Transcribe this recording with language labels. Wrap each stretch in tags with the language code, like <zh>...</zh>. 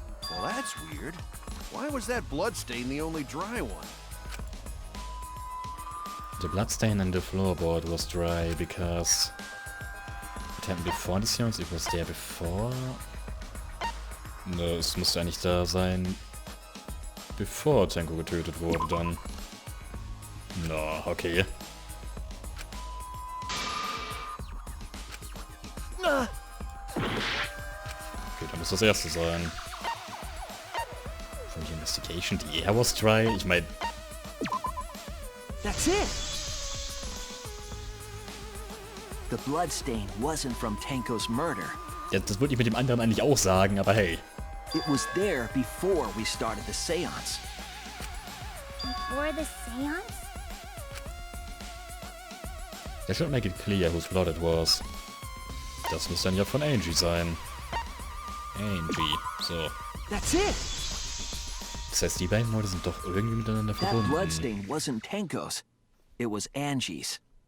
<en>Well, that's weird. Why was that bloodstain the only dry one? The bloodstain on the floorboard was dry because it happened before the seance. It was there before.</en> <de>Ne, es musste eigentlich da sein, bevor Tenko getötet wurde dann. Na, okay. Okay, dann muss das erste sein. Von die Investigation, the air was dry. Ich meine...</de> <en>That's it! The bloodstain wasn't from Tenko's murder.</en> <de>Ja, das würde ich mit dem anderen eigentlich auch sagen, aber hey.</de> <en>It was there before we started the seance. Before the seance? That should make it clear whose blood it was.</en> <de>Das muss dann ja von Angie sein. Angie, so.</de> <en>That's it!</en> <de>Das heißt, die beiden Morde sind doch irgendwie miteinander</de> <en>That</en> <de>verbunden.</de> <en>bloodstain wasn't Tenko's. It was Angie's.</en>